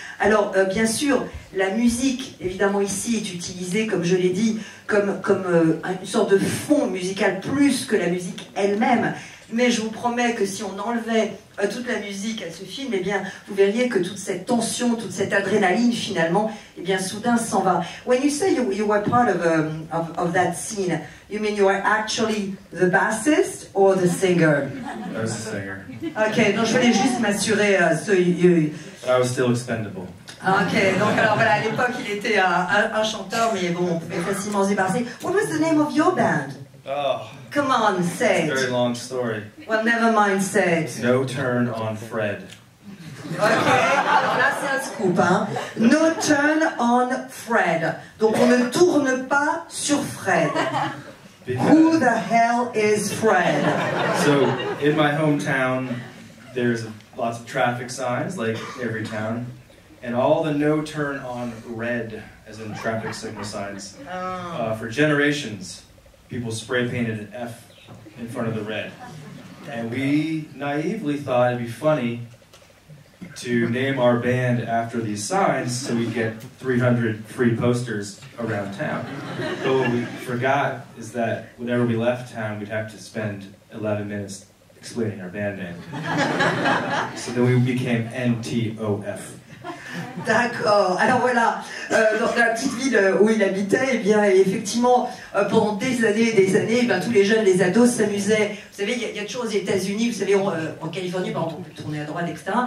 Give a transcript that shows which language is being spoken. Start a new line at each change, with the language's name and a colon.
French: Alors, bien sûr, la musique, évidemment, ici, est utilisée, comme je l'ai dit, comme une sorte de fond musical plus que la musique elle-même. Mais je vous promets que si on enlevait toute la musique à ce film, eh bien, vous verriez que toute cette tension, toute cette adrénaline, finalement, eh bien, soudain s'en va.
English: When you say you were part of that scene, you mean you were actually the bassist or the singer? I was the singer.
French: Ok, donc je voulais juste m'assurer.
English: I was still expendable.
French: Ok, donc alors voilà, à l'époque il était un chanteur, mais bon, on pouvait facilement se débarrasser.
English: What was the name of your band? Oh, come on, say it. It's a very long story. Well, never mind, say it. No Turn on Fred.
French: Ok, alors là c'est un scoop, hein. No Turn on Fred. Donc on ne tourne pas sur Fred.
English: Who the hell is Fred? So, in my hometown, there's lots of traffic signs, like every town, and all the no turn on red, as in traffic signal signs. For generations, people spray painted an F in front of the red. And we naively thought it'd be funny to name our band after these signs so we'd get 300 free posters around town. But what we forgot is that whenever we left town, we'd have to spend 11 minutes explaining our band name. So then we became NTOF.
French: D'accord. Alors voilà, dans la petite ville où il habitait, eh bien, effectivement, pendant des années et des années, eh bien, tous les jeunes, les ados s'amusaient. Vous savez, il y a toujours aux États-Unis, vous savez, en Californie, par exemple, on peut tourner à droite, etc.